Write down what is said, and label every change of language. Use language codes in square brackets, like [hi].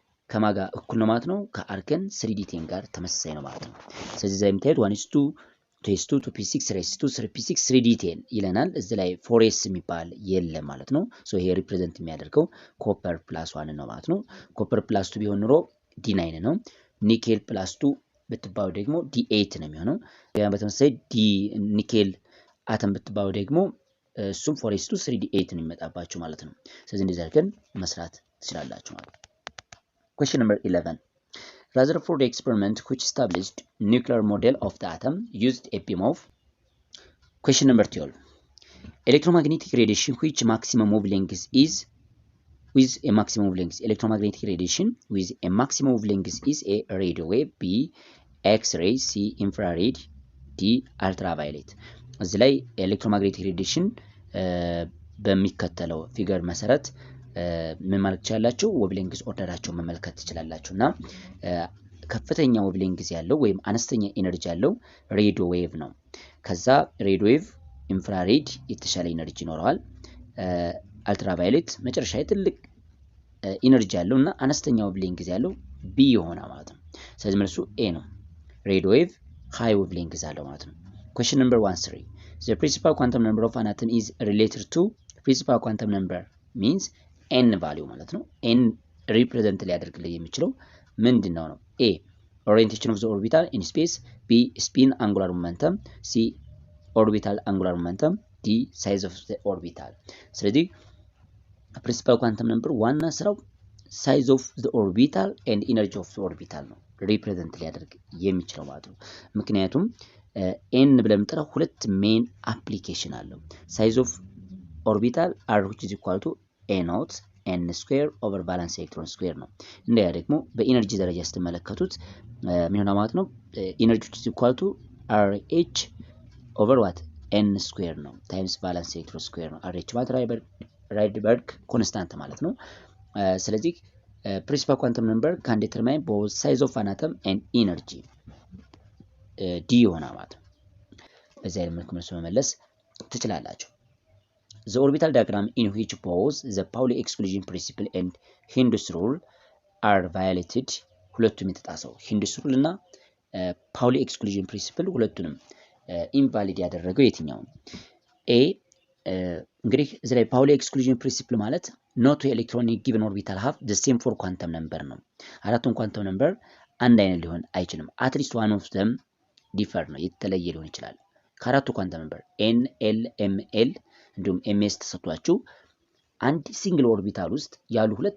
[am] ከማጋ እኩል ነው ማለት ነው፣ ከአርገን 3d10 ጋር ተመሳሳይ ነው ማለት ነው። ስለዚህ እዛ የምታዩት 1s2 2s2 2p6 3s2 3p6 3d10 ይለናል። እዚህ ላይ 4s የሚባል የለም ማለት ነው። ሶ ይሄ ሪፕሬዘንት የሚያደርገው ኮፐር ፕላስ 1 ነው ማለት ነው። ኮፐር ፕላስ 2 ቢሆን ኖሮ d9 ነው። ኒኬል ፕላስ 2 ብትባሉ ደግሞ d8 ነው የሚሆነው። በተመሳሳይ ኒኬል አተም ብትባሉ ደግሞ እሱም 4:3D8 ነው የሚመጣባችሁ ማለት ነው። ስለዚህ እንደዚህ አድርገን መስራት ትችላላችሁ ማለት ነው። [en] Question number 11. Rutherford experiment which established nuclear model of the atom used a beam of. Question number 12. Electromagnetic radiation which maximum wavelength is with a maximum wavelength. Electromagnetic radiation with a maximum wavelength is a radio wave, B X-ray, C infrared, D ultraviolet. [am] እዚህ ላይ ኤሌክትሮማግኔቲክ ሬዲዬሽን በሚከተለው ፊገር መሰረት ምን ማለት ትችላላችሁ? ዌቭሌንግዝ ኦርደራቸውን መመልከት ትችላላችሁ። እና ከፍተኛ ዌቭሌንግዝ ያለው ወይም አነስተኛ ኤነርጂ ያለው ሬዲዮ ዌቭ ነው። ከዛ ሬዲዮ ዌቭ ኢንፍራሬድ የተሻለ ኤነርጂ ይኖረዋል። አልትራቫዮሌት መጨረሻ ትልቅ ኢነርጂ ያለው እና አነስተኛ ዌቭሌንግዝ ያለው ቢ ይሆናል ማለት ነው። ስለዚህ መልሱ ኤ ነው። ሬዲዮ ዌቭ ሃይ ዌቭሌንግዝ አለው ማለት ነው። [en] Question number 13. The principal quantum number of an atom is related to principal quantum number means n value ማለት ነው። n represent [am] ሊያደርግልኝ የሚችለው ምንድነው ነው? [en] A orientation of the orbital in space, B spin angular momentum, C orbital angular momentum, D size of the orbital. [am] ስለዚህ principal quantum number ዋና ስራው size of the orbital and energy of the orbital ነው represent ሊያደርግ የሚችለው ማለት ነው። ምክንያቱም ኤን ብለን የምንጠራው ሁለት ሜን አፕሊኬሽን አለው። ሳይዝ ኦፍ ኦርቢታል አር [en] which is equal to a naught n square over valence electron square [am] ነው። እንደያ ደግሞ በኢነርጂ ደረጃ ስትመለከቱት ምን ሆነ ማለት ነው? [en] ኢነርጂ which is equal to RH over what n square ነው ታይምስ valence electron square ነው። [am] RH ማለት ራይድበርግ ኮንስታንት ማለት ነው። [en] ስለዚህ principal quantum number can determine both size of an atom and energy [am] ዲ ይሆናል ማለት ነው። በዚህ አይነት መልኩ መልስ መመለስ ትችላላችሁ። [en] The orbital diagram in which both the Pauli exclusion principle and Hindus rule are violated [am] ሁለቱም የተጣሰው ሂንዱስ ሩል እና ፓውሊ ኤክስክሉዥን ፕሪንሲፕል ሁለቱንም ኢንቫሊድ ያደረገው የትኛው ነው? ኤ እንግዲህ እዚህ ላይ ፓውሊ ኤክስክሉዥን ፕሪንሲፕል ማለት ኖት ኤሌክትሮን ጊቨን ኦርቢታል ሃቭ [en] the same four quantum number [am] ነው። አራቱም ኳንተም ነምበር አንድ አይነት ሊሆን አይችልም። አትሊስት ዋን ኦፍ ዘም ዲፈር ነው የተለየ ሊሆን ይችላል። ከአራቱ ኳንተም ነምበር ኤን ኤል ኤም ኤል እንዲሁም ኤምኤስ ተሰጥቷችሁ አንድ ሲንግል ኦርቢታል ውስጥ ያሉ